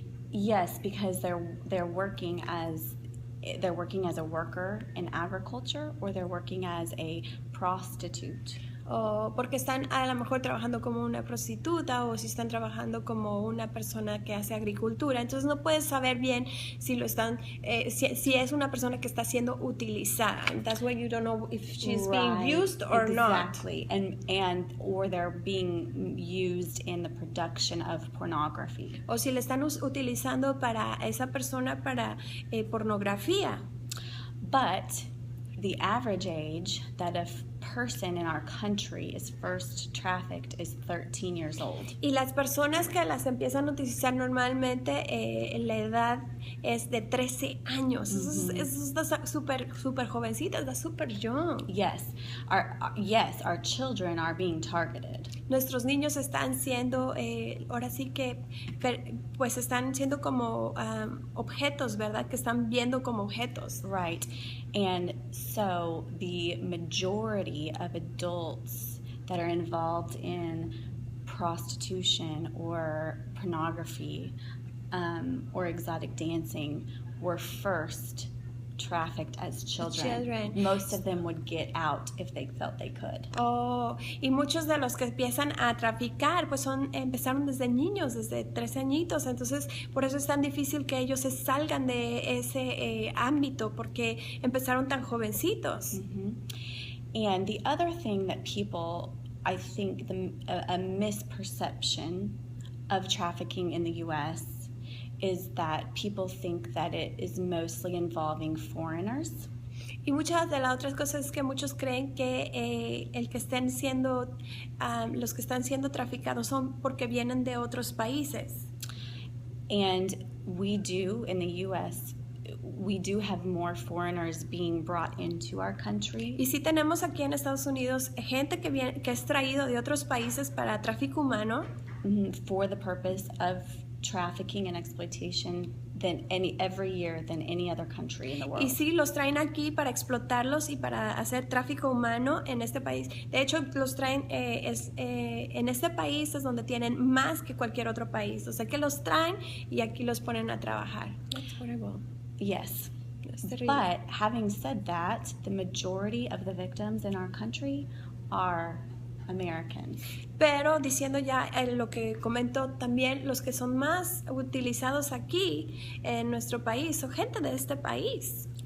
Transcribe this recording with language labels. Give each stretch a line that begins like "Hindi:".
English: Yes, because they're working as a worker in agriculture, or they're working as a prostitute.
Spanish: O porque están a lo mejor trabajando como una prostituta, o si están trabajando como una persona que hace agricultura. Entonces no puedes saber bien si lo están, si es una persona que está siendo utilizada.
English: That's why you don't know if she's being used or not. Exactly, and or they're being used in the production of pornography.
Spanish: O si le están utilizando para esa persona para pornografía.
English: But the average age that a person in our country is first trafficked is 13 years old.
Spanish: Y las personas que las empiezan a utilizar normalmente, la edad es de 13 años. Eso está súper jovencita, está súper young.
English: Yes, our children are being targeted.
Spanish: Nuestros niños están siendo, ahora sí que, pues están siendo como objetos, ¿verdad? Que están viendo como objetos.
English: Right, and so the majority of adults that are involved in prostitution or pornography or exotic dancing were first trafficked as children. Most of them would get out if they felt they could.
Spanish: Oh, y muchos de los que empiezan a traficar pues empezaron desde niños, desde 13 añitos, entonces por eso es tan difícil que ellos se salgan de ese ámbito, porque empezaron tan jovencitos.
English: And the other thing that people, I think a misperception of trafficking in the U.S. is that people think that it is mostly involving foreigners.
Spanish: Y muchas de las otras cosas es que muchos creen que el que estén siendo, los que están siendo traficados son porque vienen de otros países.
English: And we do, in the U.S., we do have more foreigners being brought into our country.
Spanish: Y sí tenemos aquí en Estados Unidos gente que es traído de otros países para tráfico humano.
English: For the purpose of trafficking and exploitation every year than any other country in the world.
Spanish: Y sí, los traen aquí para explotarlos y para hacer tráfico humano en este país. De hecho, los traen en este país es donde tienen más que cualquier otro país. O sea que los traen y aquí los ponen a trabajar.
English: That's horrible. Yes. But having said that, the majority of the victims in our country are Americans.
Spanish: Pero diciendo ya lo que comento también, los que son más utilizados aquí en nuestro país son gente de este país.